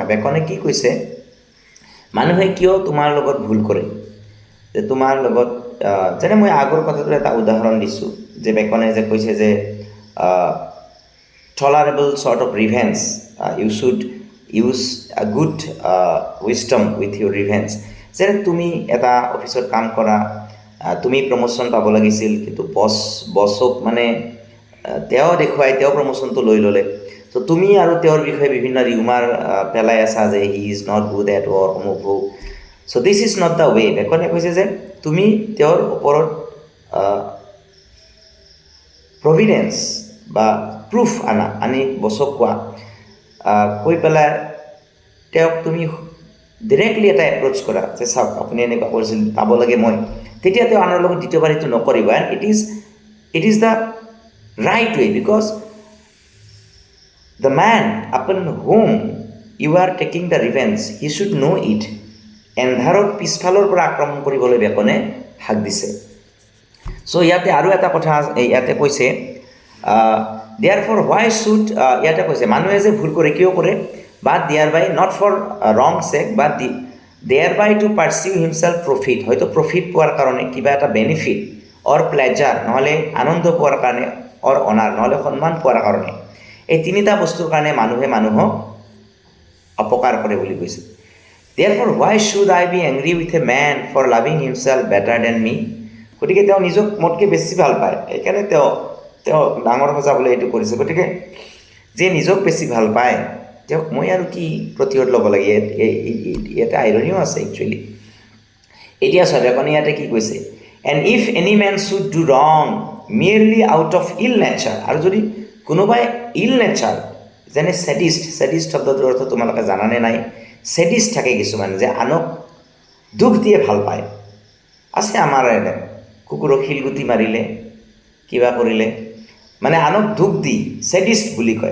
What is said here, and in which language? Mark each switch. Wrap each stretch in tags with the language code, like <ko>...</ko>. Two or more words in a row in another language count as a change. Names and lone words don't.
<as>বেকনে কি কৈছে, মানুহে কিয় তোমাৰ লগত ভুল কৰে, যে তোমাৰ লগত যেনে মই আগৰ কথাটো এটা উদাহৰণ দিছোঁ, যে বেকনে যে কৈছে যে</as> <en>tolerable sort of revenge, you should use a good wisdom with your revenge.</en> <as>যেনে তুমি এটা অফিচত কাম কৰা, তুমি প্ৰমোশ্যন পাব লাগিছিল, কিন্তু বছক মানে তেওঁ দেখুৱাই তেওঁ প্ৰমোশ্যনটো লৈ ল'লে, ত' তুমি আৰু তেওঁৰ বিষয়ে বিভিন্ন ৰিউমাৰ পেলাই আছা যে</as> <en>he is not good at work,</en> <as>অমুক।</as> <en>so this is not the way.</en> <as>বেকনে কৈছে যে তুমি তেওঁৰ ওপৰত প্ৰভিডেঞ্চ বা প্ৰুফ আনি বছক কোৱা, কৈ পেলাই তেওঁক তুমি ডিৰেক্টলি এটা এপ্ৰ'চ কৰা, যে চাওক আপুনি এনেকুৱা কৰিছিল, পাব লাগে মই, তেতিয়া তেওঁ আনৰ লগত দ্বিতীয়বাৰ এইটো নকৰিব।</as> <en>and it is the right way, বিকজ the man upon whom you are taking the revenge, he should know it.</en> <as>এন্ধাৰত পিছফালৰ পৰা আক্ৰমণ কৰিবলৈ বেকনে হাক দিছে। চ' ইয়াতে আৰু এটা কথা ইয়াতে কৈছে,</as> <en>therefore why should,</en> <as>ইয়াতে কৈছে মানুহে যে ভুল কৰে কিয় কৰে,</as> <en>but thereby not for wrong sake but thereby to pursue himself profit,</en> <as>হয়তো প্ৰফিট পোৱাৰ কাৰণে, কিবা এটা</as> <en>benefit or pleasure,</en> <as>নহ'লে আনন্দ পোৱাৰ কাৰণে,</as> <en>or honour,</en> <as>নহ'লে সন্মান পোৱাৰ কাৰণে, এই তিনিটা বস্তুৰ কাৰণে মানুহে মানুহক অপকাৰ কৰে বুলি কৈছে।</as> <en>Therefore why should I be angry with a man for loving himself better than me?</en> <as>গতিকে তেওঁ নিজক মোতকৈ বেছি ভাল পায়, সেইকাৰণে তেওঁ ডাঙৰ সজাবলৈ এইটো কৰিছে। গতিকে যে নিজক বেছি ভাল পায়, তেওঁক মই আৰু কি প্ৰতিশোধ ল'ব লাগে, ইয়াতে আইৰনিও আছে একচুৱেলি। এতিয়া বেকনে ইয়াতে কি কৈছে,</as> <en>and if any man should do wrong merely out of ill nature,</en> <as>আৰু যদি কোনোবাই</as> <en>ill nature,</en> <as>যেনে ছেডিষ্ট শব্দটোৰ অৰ্থ তোমালোকে জানানে নাই, ছেডিষ্ট থাকে কিছুমান, যে আনক দুখ দিয়ে ভাল পায়, আছে আমাৰ এনে, কুকুৰক শিলগুটি মাৰিলে, কিবা কৰিলে, মানে আনক দুখ দি ছেডিষ্ট বুলি কয়।</as>